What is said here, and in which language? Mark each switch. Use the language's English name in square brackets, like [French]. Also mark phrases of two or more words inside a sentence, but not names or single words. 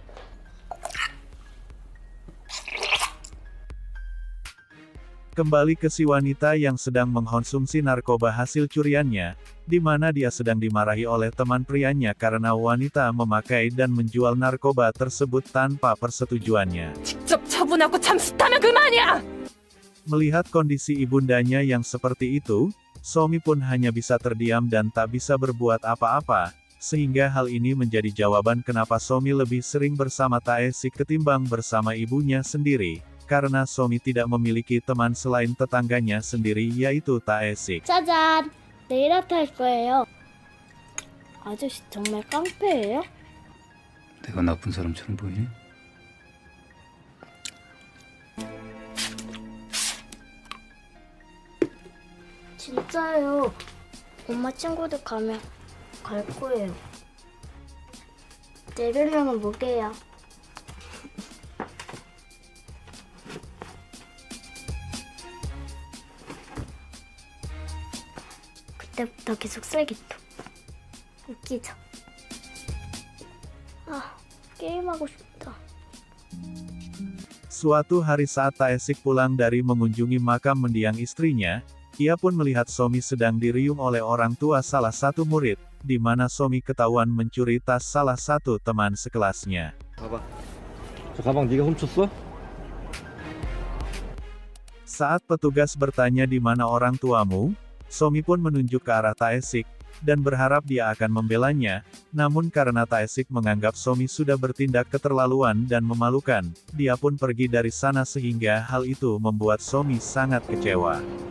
[Indonesian] Kembali ke si wanita yang sedang mengkonsumsi narkoba hasil curiannya, di mana dia sedang dimarahi oleh teman prianya karena wanita memakai dan menjual narkoba tersebut tanpa persetujuannya. [Korean] 직접 처분하고 잠수타면 그만이야! [Indonesian] Melihat kondisi ibundanya yang seperti itu, Somi pun hanya bisa terdiam dan tak bisa berbuat apa-apa, sehingga hal ini menjadi jawaban kenapa Somi lebih sering bersama Taesik ketimbang bersama ibunya sendiri. Karena Somi tidak memiliki teman selain tetangganya sendiri yaitu Taesik. [Korean] 짜잔! 내일 아트 할 거예요. 아저씨 정말 깡패예요? 내가 나쁜 사람처럼 보이니? 진짜요. 엄마 친구들 가면 갈 거예요. 내 별명은 뭐게요? 그때부터 계속 쓰레기통. 웃기죠? 아, 게임하고 싶다. [Indonesian] Suatu hari saat Taesik pulang dari mengunjungi makam mendiang istrinya, ia pun melihat Somi sedang diriung oleh orang tua salah satu murid, di mana Somi ketahuan mencuri tas salah satu teman sekelasnya. [Korean] 저 가방 네가 훔쳤어? [Indonesian] Saat petugas bertanya di mana orang tuamu, Somi pun menunjuk ke arah Taesik, dan berharap dia akan membelanya, namun karena Taesik menganggap Somi sudah bertindak keterlaluan dan memalukan, dia pun pergi dari sana sehingga hal itu membuat Somi sangat kecewa.